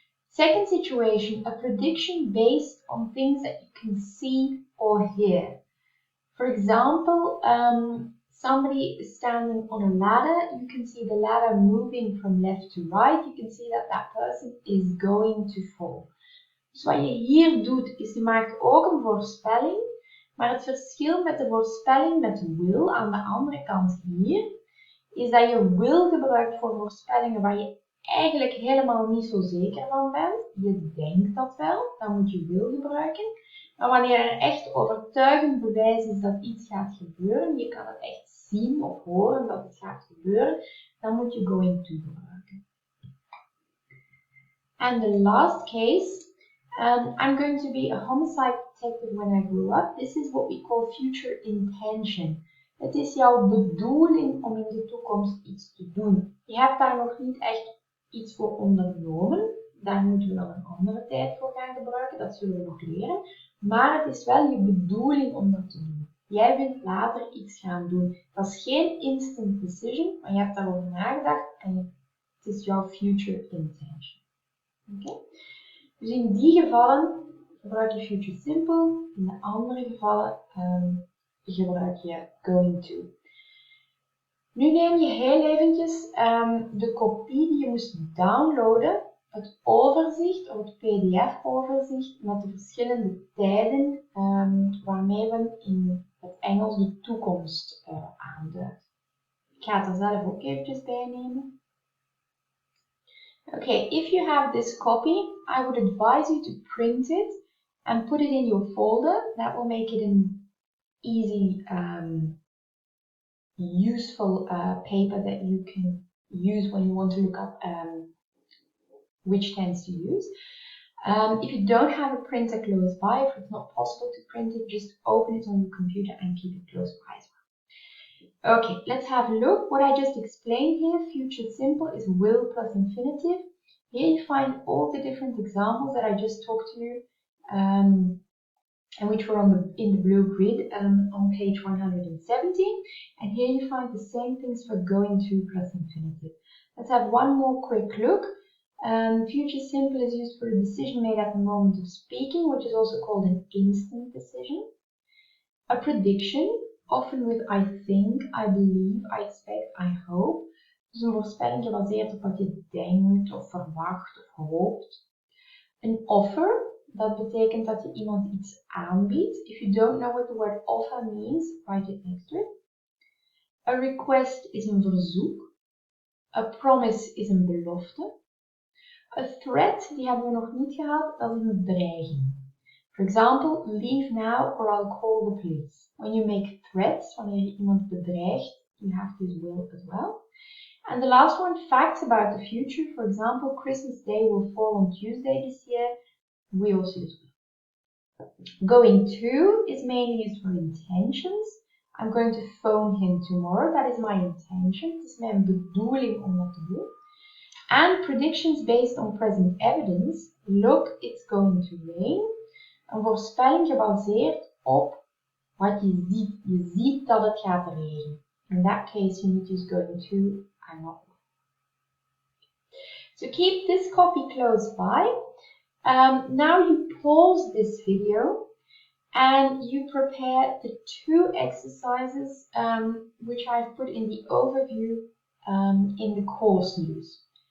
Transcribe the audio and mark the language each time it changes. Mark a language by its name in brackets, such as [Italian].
[English] Second situation, a prediction based on things that you can see or hear. For example, somebody is standing on a ladder. You can see the ladder moving from left to right. You can see that that person is going to fall. [Dutch] Dus wat je hier doet, is je maakt ook een voorspelling. Maar het verschil met de voorspelling met will aan de andere kant hier, is dat je will gebruikt voor voorspellingen waar je eigenlijk helemaal niet zo zeker van bent. Je denkt dat wel, dan moet je will gebruiken. Maar wanneer er echt overtuigend bewijs is dat iets gaat gebeuren, je kan het echt zien of horen dat het gaat gebeuren, dan moet je going to gebruiken. [English] And the last case, I'm going to be a homicide detective when I grow up. This is what we call future intention. [Dutch] Het is jouw bedoeling om in de toekomst iets te doen. Je hebt daar nog niet echt iets voor ondernomen. Daar moeten we dan een andere tijd voor gaan gebruiken. Dat zullen we nog leren. Maar het is wel je bedoeling om dat te doen. Jij wilt later iets gaan doen. Dat is geen instant decision, maar je hebt daarover nagedacht en het is jouw future intention. Okay? Dus in die gevallen gebruik je future simple. In de andere gevallen gebruik je going to. Nu neem je heel eventjes de kopie die je moest downloaden het overzicht of het PDF-overzicht met de verschillende tijden waarmee we in het Engels de toekomst aanduiden. Ik ga het er zelf ook eventjes bij nemen. [English] Okay, if you have this copy, I would advise you to print it and put it in your folder. That will make it an easy, useful paper that you can use when you want to look up which tense to use. If you don't have a printer close by, if it's not possible to print it, just open it on your computer and keep it close by as well. Okay, let's have a look. What I just explained here, future simple, is will plus infinitive. Here you find all the different examples that I just talked to you, and which were in the blue grid on page 117. And here you find the same things for going to plus infinitive. Let's have one more quick look. Future simple is used for a decision made at the moment of speaking, which is also called an instant decision. A prediction, often with I think, I believe, I expect, I hope. [Dutch] Dus een voorspelling gebaseerd op wat je denkt of verwacht of hoopt. Een offer, dat betekent dat je iemand iets aanbiedt. [English] If you don't know what the word offer means, write it next to it. A request is [Dutch] een verzoek. [English] A promise is [Dutch] een belofte. A threat, die hebben we nog niet gehad, dat is een dreiging. [English] For example, leave now or I'll call the police. When you make threats, [Dutch] wanneer je iemand bedreigt, [English] you have this will as well. And the last one, facts about the future. For example, Christmas Day will fall on Tuesday this year. We also use will. Going to is mainly used for intentions. I'm going to phone him tomorrow. That is my intention. [Dutch] Het is mijn bedoeling om dat te doen. [English] And predictions based on present evidence. Look, it's going to rain. [Dutch] Een voorspelling gebaseerd op wat je ziet. Je ziet dat het gaat regenen. [English] In that case, you need to use going to and not will. So keep this copy close by. Now you pause this video and you prepare the two exercises which I've put in the overview in the course news.